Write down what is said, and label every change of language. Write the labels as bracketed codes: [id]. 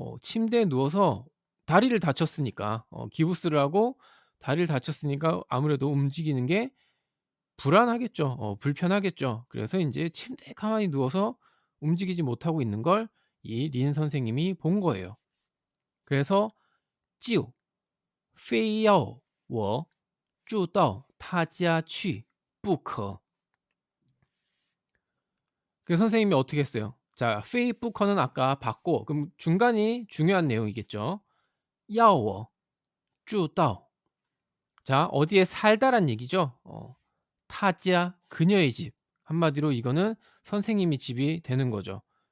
[ko] 침대에 누워서 다리를 다쳤으니까 기부스를 하고 다리를 다쳤으니까 아무래도 움직이는 게 불안하겠죠. 불편하겠죠. 그래서 인제 침대에 가만히 누워서 움직이지 못하고 있는 걸 이 린 선생님이 본 거예요. 그래서 [zh] 就非要我住到他家去不可. [ko] 그 선생님이 어떻게 했어요? 자, 非不可는 아까 봤고 그럼 중간이 중요한 내용이겠죠. [zh] 要我住到 [ko] 자, 어디에 살다란 얘기죠. 타지야 그녀의 집. 한마디로 이거는 선생님이 집이 되는 거죠.